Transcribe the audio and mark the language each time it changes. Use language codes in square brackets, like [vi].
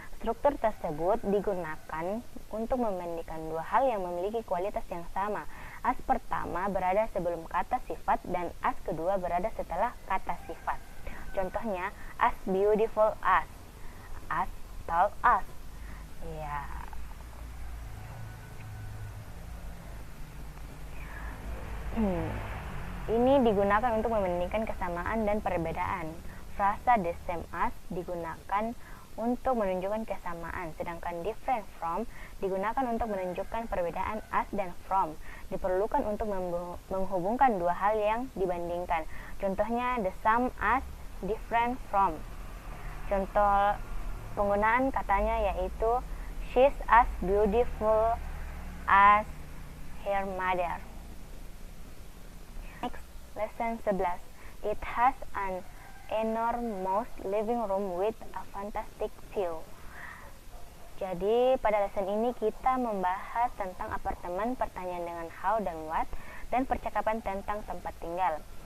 [id] Struktur tersebut digunakan untuk membandingkan dua hal yang memiliki kualitas yang sama. As pertama berada sebelum kata sifat dan as kedua berada setelah kata sifat. Contohnya, [en] as beautiful as tall as. [id] Ya. Ini digunakan untuk membandingkan kesamaan dan perbedaan. Frasa the same as digunakan untuk menunjukkan kesamaan, sedangkan different from digunakan untuk menunjukkan perbedaan. As dan from diperlukan untuk menghubungkan dua hal yang dibandingkan. Contohnya, the same as, different from. Contoh penggunaan katanya yaitu [en] she's as beautiful as her mother. Next, lesson 11. It has an enormous living room with a fantastic view. [id] Jadi pada lesson ini kita membahas tentang apartemen, pertanyaan dengan how dan what, dan percakapan tentang tempat tinggal.